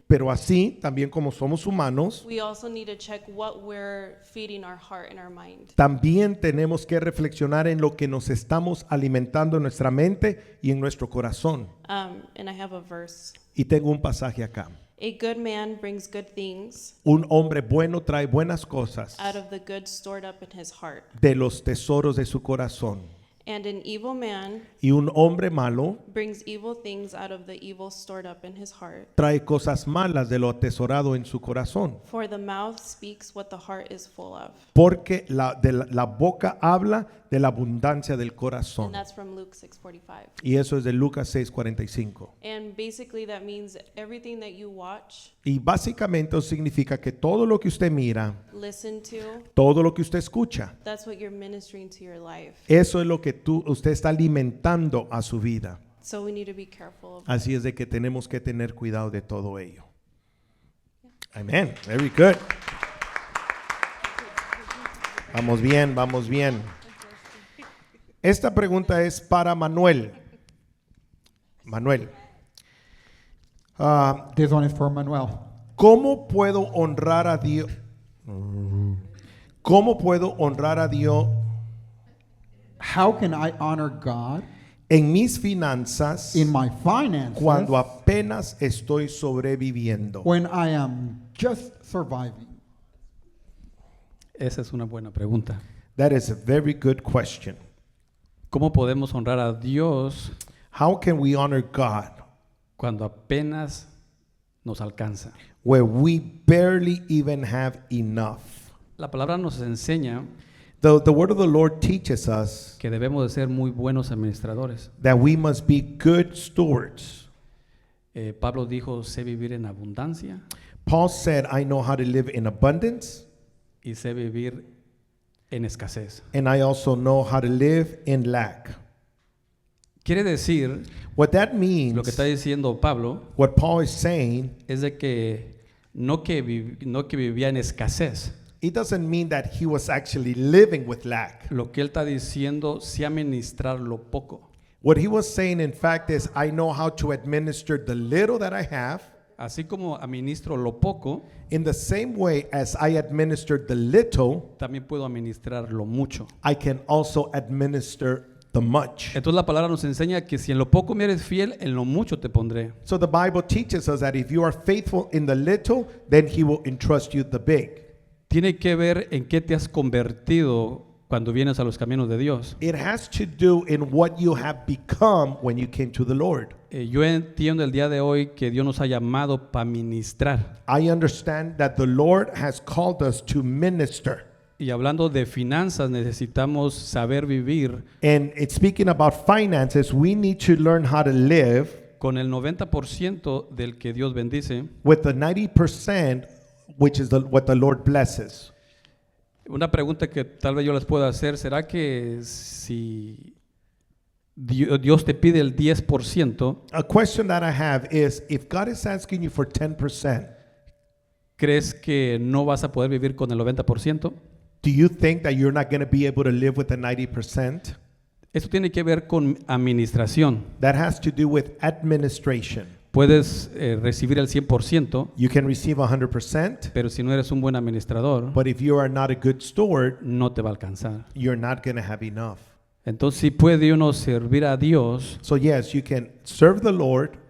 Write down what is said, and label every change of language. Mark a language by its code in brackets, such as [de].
[es] Pero así, también como somos humanos, [en] we also need to check what we're feeding our heart and our mind. [es] también tenemos que reflexionar en lo que nos estamos alimentando en nuestra mente y en nuestro corazón. [en] And I have a verse. [es] Y tengo un pasaje acá. [en] A good man brings good things [es] Un hombre bueno trae buenas cosas [en] out of the good stored up in his heart. [es] de los tesoros de su corazón. [en] And an evil man [es] Y un hombre malo [en] brings evil things out of the evil stored up in his heart. [es] trae cosas malas de lo atesorado en su corazón. [en] For the mouth speaks what the heart is full of. [es] Porque la boca habla de la abundancia del corazón. [en] And that's from Luke 6:45. [es] Y eso es de Lucas 6:45. [en] And basically that means everything that you watch, [es] Y básicamente eso significa que todo lo que usted mira, [en] listen to, [es] todo lo que usted escucha, [en] that's what you're ministering to your life. [es] eso es lo que usted está alimentando a su vida. [en] So we need to be careful of [es] Así es de que tenemos que tener cuidado de todo ello. Amén. [en] Very good. [es] Vamos bien, vamos bien. Esta pregunta es para Manuel. Manuel, [en] This one is for Manuel. [es] ¿cómo puedo honrar a Dios? ¿Cómo puedo honrar a Dios [en] How can I honor God [es] en mis finanzas [en] in my finances [es] cuando apenas estoy sobreviviendo? [en] when I am just surviving? [es] Esa es una buena pregunta. [en] That is a very good question. [es] ¿Cómo podemos honrar a Dios [en] How can we honor God [es] cuando apenas nos alcanza? [en] where we barely even have enough? [es] La palabra nos enseña [en] The word of the Lord teaches us [es] que debemos de ser muy buenos administradores. [en] that we must be good stewards. [es] Pablo dijo, sé vivir en abundancia [en] Paul said, I know how to live in abundance, [es] y sé vivir en escasez. [en] and I also know how to live in lack. [es] Quiere decir, [en] What that means, [es] lo que está diciendo Pablo, [en] what Paul is saying, [es] es de que no que vivía en escasez. [en] it doesn't mean that he was actually living with lack. [es] Lo que él está diciendo, sé administrar lo poco. [en] What he was saying, in fact, is I know how to administer the little that I have, [es] así como administro lo poco, [en] in the same way as I administered the little, [es] también puedo administrar lo mucho. [en] I can also administer the much. [es] Entonces la palabra nos enseña que si en lo poco me eres fiel, en lo mucho te pondré. [en] So the Bible teaches us that if you are faithful in the little, then he will entrust you the big. [es] Tiene que ver en qué te has convertido cuando vienes a los caminos de Dios. [en] It has to do in what you have become when you came to the Lord. [es] Yo entiendo el día de hoy que Dios nos ha llamado para ministrar. [en] I understand that the Lord has called us to minister. [es] Y hablando de finanzas, necesitamos saber vivir [en] And it's speaking about finances, we need to learn how to live [es] con el 90% del que Dios bendice. [en] with the 90%, which is what the Lord blesses. [es] Una pregunta que tal vez yo les pueda hacer, ¿será que si Dios te pide el 10%, [en] A question that I have is, if God is asking you for 10%, [es] crees que no vas a poder vivir con el 90%? [en] do you think that you're not going to be able to live with the 90%? [es] Esto tiene que ver con administración. [en] That has to do with administration. [es] Puedes recibir el 100%, [en] You can receive 100%, [es] pero si no eres un buen administrador, [en] but if you are not a good steward, [es] no te va a alcanzar. [en] you're not going to have enough. [es] Entonces, si puede uno servir a Dios [en] So yes, you can serve the Lord